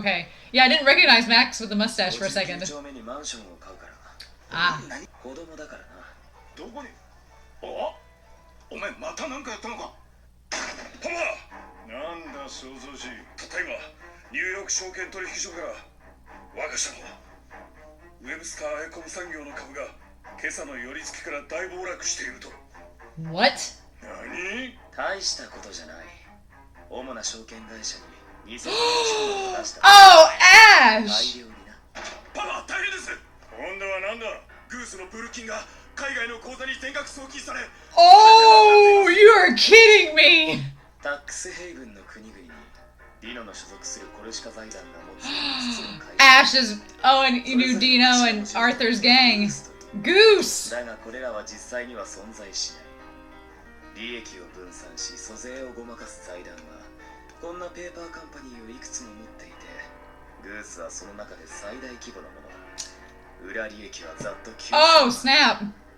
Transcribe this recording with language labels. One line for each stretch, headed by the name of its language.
English: Okay. Yeah, I didn't recognize Max with the mustache for a second.
Japanese: 丁目にマンションを買うからな。 Ah. 子供だからな。どこに？あ、お前また何かやったのか。パパ。なんだ想像し。たった今ニューヨーク証券取引所から我が社のウェブスターエコム産業の株が今朝の寄り付きから大暴落していると。
English: What?
Japanese: 何？大したことじゃない。主な証券会社に2000万円を出した。 Oh, 大
English: Ash!
Japanese: 量にな。パパ大変です。今度はなんだ。グースのプール金が海外の口座に全額送金され。
English: Oh, you are kidding me!
Japanese: タックスヘイブンの国々にディノの所属するコルシカ財団が持つ5つの会社。
English: Ash is... Oh, and you knew Dino and Arthur's gang. Goose!
Japanese: だがこれらは実際には存在しない。利益を分散し租税をごまかす財団はこんなペーパーカンパニーをいくつも持っていて、グースはその中で最大規模のものだ。裏利益はざっと9000 Oh, 万。
English: snap.